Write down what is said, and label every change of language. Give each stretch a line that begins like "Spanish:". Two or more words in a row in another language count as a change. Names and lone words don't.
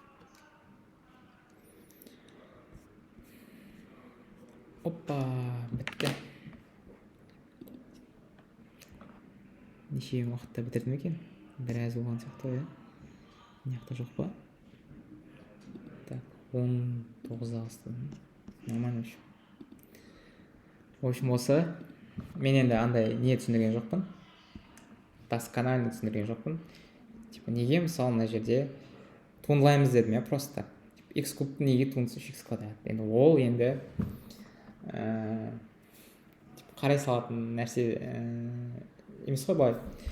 Kazakh: Опа, бітті. Неше уақытта бітірдім екен? Біраз болған сияқты ғой, Мына жақта жоқ па? Так, 19 астын.
Russian: Нормально еще. В общем,
Kazakh: осы. Мен енді андай не түсіндірген жоқпын. Досконально түсіндірген жоқпын. Типа, неге мысалы мына жерде туындылаймыз дедім, просто. X кубтың неге туындысы 3x квадрат. Енді ол енді қарай салатын нәрсе емес қой былай.